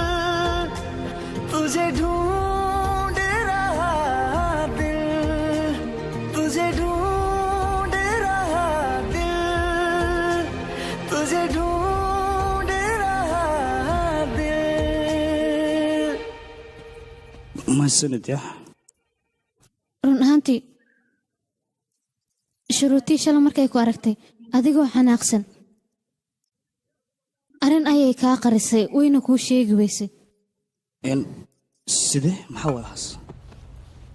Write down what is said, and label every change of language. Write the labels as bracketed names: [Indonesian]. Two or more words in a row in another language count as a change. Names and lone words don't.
[Hindi] तुझे ढूंढ रहा दिल तुझे ढूंढ रहा दिल तुझे ढूंढ रहा दिल [Somali] mahadsanid yah run ahaantii shuruutii shala markay ku aragtay adigoo xanaaqsan arrin ayay kaa qarisay wayna kuu sheegi weysay sidee maxaa walahaas